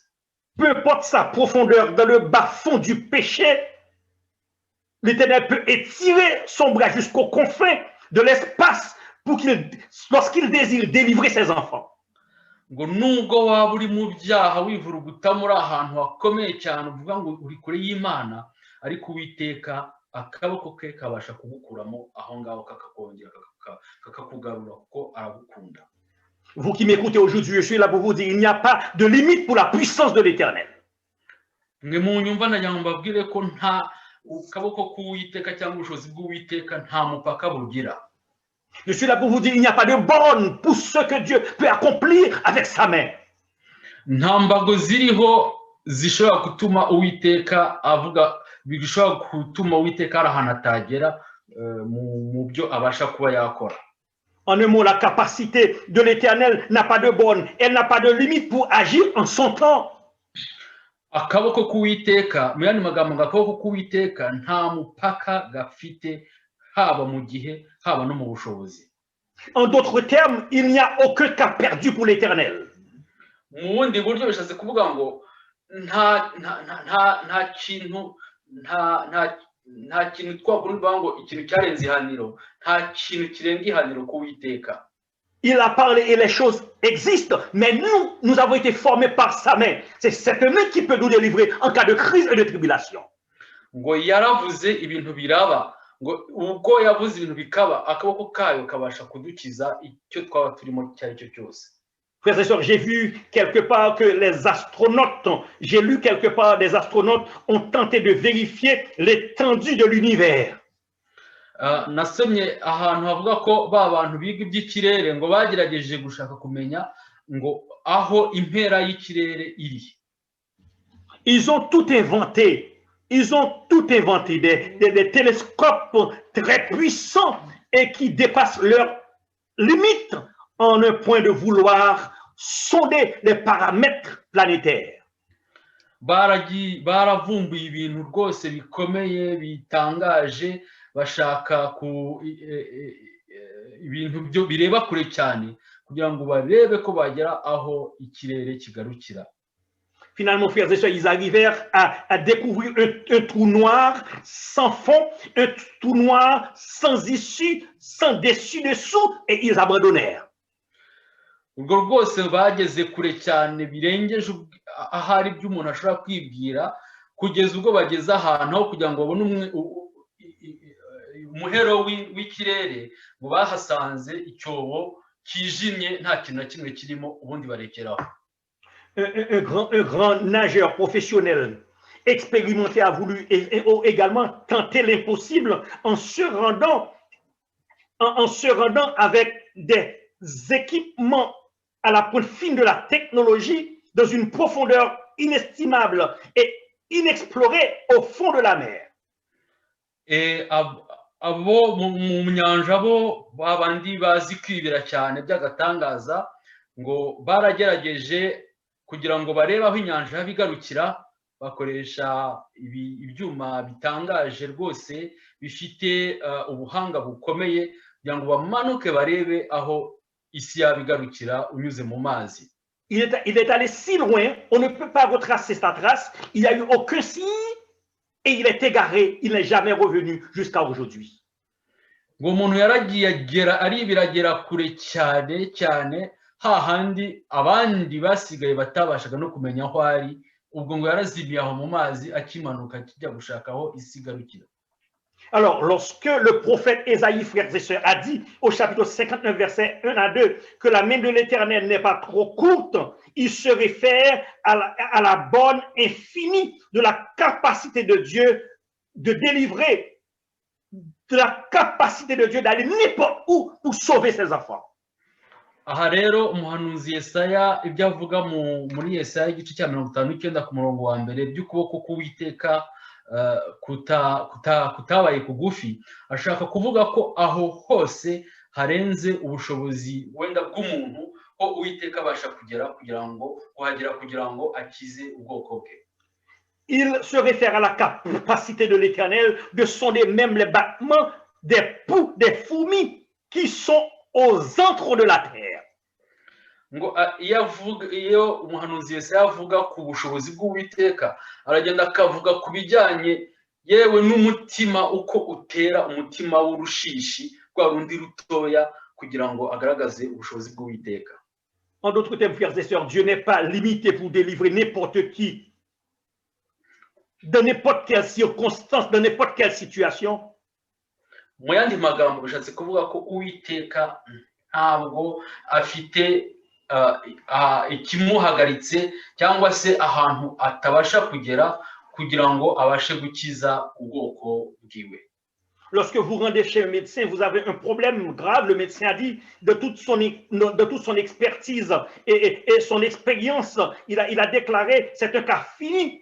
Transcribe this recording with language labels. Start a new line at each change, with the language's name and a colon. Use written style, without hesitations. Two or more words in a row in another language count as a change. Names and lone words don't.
French: Peu importe sa profondeur dans le bas-fond du péché, l'Éternel peut étirer son bras jusqu'aux confins de l'espace lorsqu'il désire délivrer ses enfants.
Kinyarwanda: Ngo nubwo waba uri mu byaha wivuruguta muri ahantu hakomeye cyane, uvuga ngo uri kure y'Imana, ariko Uwiteka akaboko ke kabasha kugukuramo aho ngaho kakakongera kakakugarura kuko aragukunda.
French: Vous qui m'écoutez aujourd'hui, je suis là pour vous dire, il n'y a pas de limite pour la puissance de l'Éternel.
Kinyarwanda: Mwe mu nyumva nagira ngo mbabwire ko nta ukaboko k'Uwiteka cyangwa ubushobozi bw'Uwiteka nta mupaka bugira.
French: Je suis là pour vous dire, il n'y a pas de borne pour ce que Dieu peut accomplir avec sa main.
Kinyarwanda: Nta mbago ziriho zishobora gutuma Uwiteka avuga, bishobora gutuma Uwiteka ari ahantu atagera mu byo abasha kuba yakora.
French: En un mot, la capacité de l'Éternel n'a pas de borne, elle n'a pas de limite pour agir en son temps.
Kinyarwanda: Akaboko k'Uwiteka, mu yandi magambo ngo akaboko k'Uwiteka nta mupaka gafite, haba mu gihe haba no mu bushobozi.
French: En d'autres termes, il n'y a aucun cas perdu pour l'Éternel.
Kinyarwanda: Mu bundi buryo bishatse kuvuga ngo nta kintu twakuvuga ngo ikintu cyarenze ihaniro, nta kintu kirenga ihaniro k'Uwiteka.
French: Il a parlé et les choses existent, mais nous avons été formés par sa main. C'est cette main qui peut nous délivrer en cas de crise et de tribulation.
Kinyarwanda: Ngo yaravuze ibintu biraba, ngo ubwo yavuze ibintu bikaba, akaboko kayo kabasha kudukiza icyo twaba turimo cyari cyo cyose.
French: Frères et sœurs, j'ai vu quelque part que j'ai lu quelque part des astronautes ont tenté de vérifier l'étendue de l'univers.
Kinyarwanda: Nasomye ahantu havuga ko ba bantu biga iby'ikirere ngo bagerageje gushaka kumenya ngo aho impera y'ikirere iri.
French: Ils ont tout inventé. Ils ont tout inventé, des télescopes très puissants et qui dépassent leurs limites en un point de vouloir sonder les paramètres planétaires.
Kinyarwanda: baravumbuye ibintu rwose bikomeye bitangaje bashaka ibintu bireba kure cyane kugira ngo barebe ko bagera aho ikirere kigarukira.
French: Finalement, frères et sœurs, ils arrivèrent à découvrir un trou noir sans fond, un trou noir sans issue, sans dessus-dessous, et ils abandonnèrent.
Kinyarwanda: Ubwo rwose bageze kure cyane birengeje ahari ibyo umuntu ashobora kwibwira kugeza ubwo bageze ahantu aho kugira ngo babone umuhero w'ikirere ngo bahasanze icyobo kijimye nta kintu na kimwe kirimo ubundi barekeraho.
French: Un grand nageur professionnel expérimenté a voulu également tenter l'impossible en se rendant avec des équipements à la pointe fine de la technologie dans une profondeur inestimable et inexplorée au fond de la mer.
Kinyarwanda: Et abo mu nyanja bo babandi bazi kwibira cyane by'agatangaza ngo baragerageje kugira ngo barebe aho inyanja bigarukira bakoresha ibyuma bitangaje rwose bifite ubuhanga bukomeye kugira ngo bamanuke barebe aho isi yabigarukira unyuze mu mazi.
French: Il est allé si loin, on ne peut pas retracer sa trace, il n'y a eu aucun signe et il est égaré, il n'est jamais revenu jusqu'à aujourd'hui.
Kinyarwanda: Ngo umuntu yaragiye aribiragera kure cyane cyane hahandi abandi basigaye batabashaga no kumenya aho ari, ubwo ngo yarazimiye aho mu mazi akimanuka kijya gushaka aho isi igarukira.
French: Alors, lorsque le prophète Ésaïe, frères et sœurs, a dit au chapitre 59, versets 1 à 2, que la main de l'Éternel n'est pas trop courte, il se réfère à la borne infinie de la capacité de Dieu de délivrer, de la capacité de Dieu d'aller n'importe où pour sauver ses enfants.
Kinyarwanda: Aha rero umuhanuzi Yesaya ibyo avuga muri Yesaya igice cya 59 ku murongo wa mbere by'ukuboko k'Uwiteka kutabaye kugufi, ashaka kuvuga ko aho hose harenze ubushobozi wenda bw'umuntu ko Uwiteka abasha kuhagera kugira ngo akize ubwoko bwe.
French: Il se réfère à la capacité de l'Éternel de sonder même les battements des poux, des fourmis qui sont aux entrons de la terre.
Kinyarwanda: Ngo iyo umuhanuzi wese yavuga ku bushobozi bw'Uwiteka aragenda akavuga ku bijyanye yewe n'umutima uko utera umutima w'urushishi rwa rundi rutoya kugira ngo agaragaze ubushobozi bw'Uwiteka.
French: En d'autres termes, frères et sœurs, Dieu n'est pas limité pour délivrer n'importe qui dans n'importe quelle circonstance, dans n'importe quelle situation.
Kinyarwanda: Mu yandi magambo bishatse kuvuga ko Uwiteka ntabwo afite ikimuhagaritse cyangwa se ahantu atabasha kugera kugira ngo abashe gukiza ubwoko bwiwe.
French: Lorsque vous rendez chez un médecin, vous avez un problème grave, le médecin a dit de toute son expertise et son expérience, il a déclaré c'est un cas fini.